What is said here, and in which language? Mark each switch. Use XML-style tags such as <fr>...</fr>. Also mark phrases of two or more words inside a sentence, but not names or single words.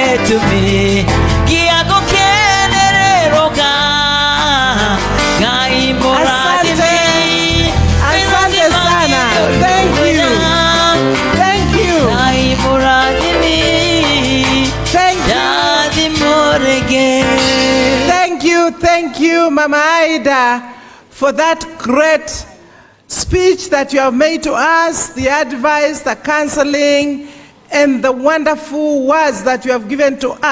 <ki>gĩtũmi gĩa gũkenererũka Ngai mũrathime</ki> <sw>Asante sana.</sw> <en>Thank you. Thank you.</en> <ki>Ngai mũrathime</ki> <en>Thank you. Thank you, Mama Aida, for that great speech that you have made to us, the advice, the counseling, and the wonderful words that you have given to us.</en>